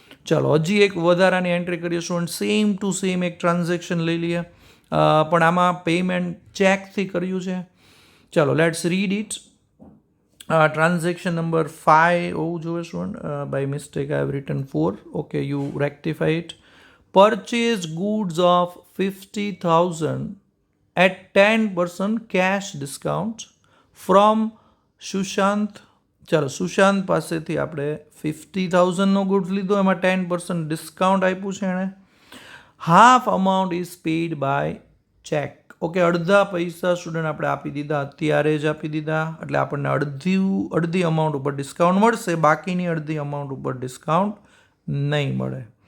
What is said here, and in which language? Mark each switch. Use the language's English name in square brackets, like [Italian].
[Gujarati] ચાલો, હજી એક વધારાની એન્ટ્રી કરીએ સ્ટુડન્ટ. સેમ ટુ સેમ એક ટ્રાન્ઝેક્શન લઈ લઈએ, પણ આમાં પેમેન્ટ ચેકથી કર્યું છે. ચાલો, [English] Let's read it. [Gujarati] Transaction number 5 હોવું જોઈએ student. [English] By mistake I have written 4. Okay, you rectify it. Purchase goods of 50,000 at 10% cash discount from Sushant [Gujarati] ચાલો સુશાંત પાસેથી આપણે 50,000નો ગુડ્સ લીધો, એમાં 10% ડિસ્કાઉન્ટ આપ્યું છે એણે. [English] Half amount is paid by cheque. [Gujarati] Okay, અડધા પૈસા સ્ટુડન્ટ આપણે આપી દીધા, અત્યારે જ આપી દીધા, એટલે આપણને અડધી અમાઉન્ટ ઉપર ડિસ્કાઉન્ટ મળશે, બાકીની અડધી અમાઉન્ટ ઉપર ડિસ્કાઉન્ટ નહીં મળે.